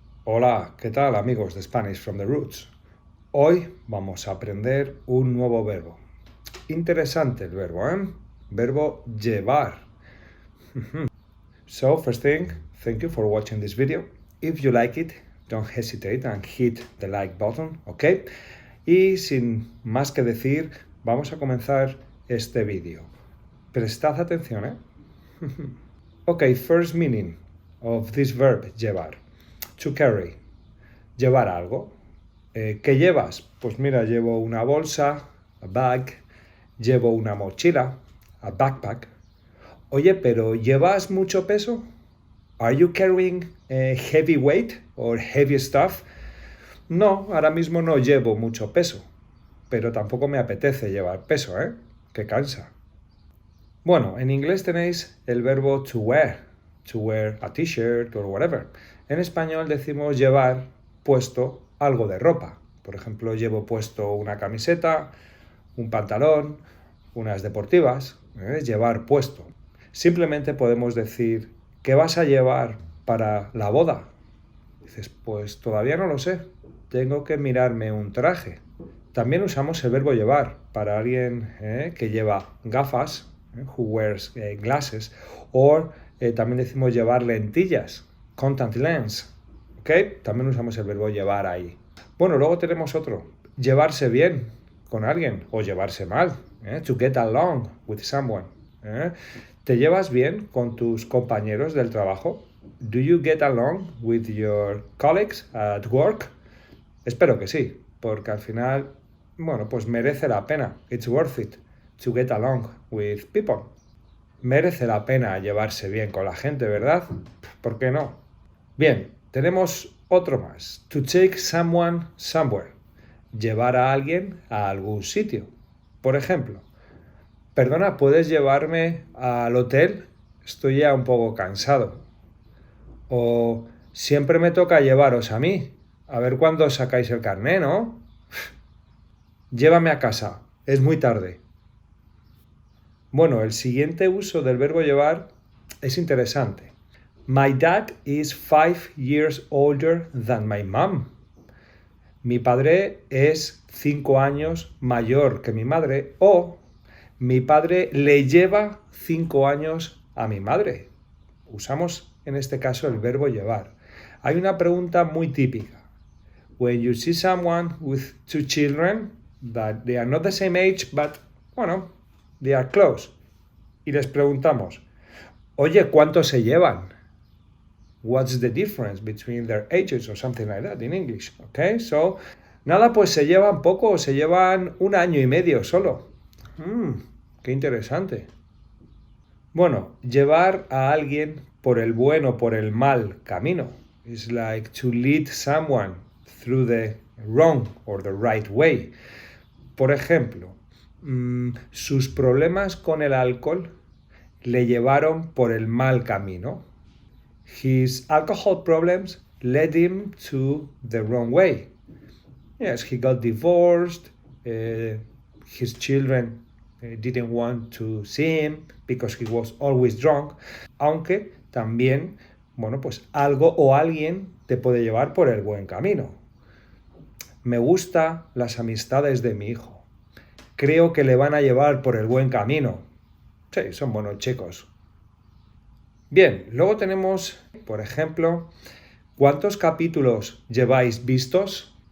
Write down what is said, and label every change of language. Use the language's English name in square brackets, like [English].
[Spanish] Hola, ¿qué tal amigos de Spanish from the Roots? Hoy vamos a aprender un nuevo verbo. Interesante el verbo, ¿eh? Verbo llevar. [English] So, first thing, thank you for watching this video. If you like it, don't hesitate and hit the like button, ¿ok? [Spanish] Y sin más que decir, vamos a comenzar este vídeo. Prestad atención, ¿eh? [English] Ok, first meaning of this verb, llevar. To carry. [Spanish] Llevar algo. ¿Qué llevas? Pues mira, llevo una bolsa, [English] a bag, [Spanish] llevo una mochila, [English] a backpack. [Spanish] Oye, pero ¿llevas mucho peso? [English] Are you carrying heavy weight or heavy stuff? [Spanish] No, ahora mismo no llevo mucho peso, pero tampoco me apetece llevar peso, ¿eh? Que cansa. Bueno, en inglés tenéis el verbo [English] to wear a t-shirt or whatever. [Spanish] En español decimos llevar puesto algo de ropa. Por ejemplo, llevo puesto una camiseta, un pantalón, unas deportivas. Llevar puesto. Simplemente podemos decir, ¿qué vas a llevar para la boda? Dices, pues todavía no lo sé. Tengo que mirarme un traje. También usamos el verbo llevar para alguien que lleva gafas, [English] who wears glasses, [Spanish] o también decimos llevar lentillas, [English] contact lens, [Spanish] ¿ok? También usamos el verbo llevar ahí. Bueno, luego tenemos otro, llevarse bien con alguien o llevarse mal, [English] to get along with someone. [Spanish] ¿Te llevas bien con tus compañeros del trabajo? [English] Do you get along with your colleagues at work? [Spanish] Espero que sí, porque al final, bueno, pues merece la pena. [English] It's worth it to get along with people. [Spanish] Merece la pena llevarse bien con la gente, ¿verdad? ¿Por qué no? Bien, tenemos otro más. [English] To take someone somewhere. [Spanish] Llevar a alguien a algún sitio. Por ejemplo, perdona, ¿puedes llevarme al hotel? Estoy ya un poco cansado. O siempre me toca llevaros a mí. A ver cuándo sacáis el carné, ¿no? Llévame a casa. Es muy tarde. Bueno, el siguiente uso del verbo llevar es interesante. [English] My dad is 5 years older than my mom. [Spanish] Mi padre es 5 años mayor que mi madre, o mi padre le lleva 5 años a mi madre. Usamos en este caso el verbo llevar. Hay una pregunta muy típica. [English] When you see someone with 2 children that they are not the same age, but, bueno, they are close. [Spanish] Y les preguntamos, oye, ¿cuánto se llevan? [English] What's the difference between their ages or something like that in English? [Spanish] Okay, so, nada, pues se llevan poco, se llevan 1 año y medio solo. Qué interesante. Bueno, llevar a alguien por el buen o por el mal camino. [English] It's like to lead someone through the wrong or the right way. [Spanish] Por ejemplo, sus problemas con el alcohol le llevaron por el mal camino. [English] His alcohol problems led him to the wrong way. Yes, he got divorced. His children didn't want to see him because he was always drunk. [Spanish] Aunque también, bueno, pues algo o alguien te puede llevar por el buen camino. Me gustan las amistades de mi hijo. Creo que le van a llevar por el buen camino. Sí, son buenos chicos. Bien, luego tenemos, por ejemplo, ¿cuántos capítulos lleváis vistos?